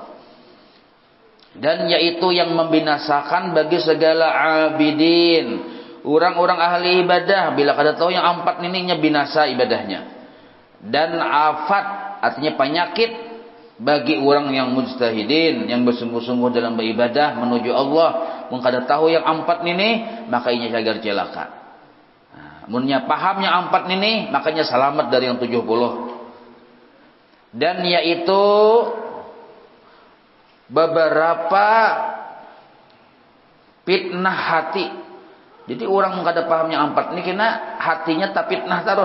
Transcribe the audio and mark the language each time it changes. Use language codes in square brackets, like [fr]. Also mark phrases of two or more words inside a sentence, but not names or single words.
[id] Dan yaitu yang membinasakan bagi segala abidin, orang-orang ahli ibadah, bila kada tahu yang 4 ini binasa ibadahnya. Dan afat artinya penyakit bagi orang yang mujtahidin, yang bersungguh-sungguh dalam beribadah menuju Allah, mun kada tahu yang 4 ini, maka inya cagar celaka. Munnya pahamnya 4 ini, makanya selamat dari yang 70. Dan yaitu beberapa fitnah hati. Jadi orang kada pahamnya 4 ini kena hatinya tak fitnah terus.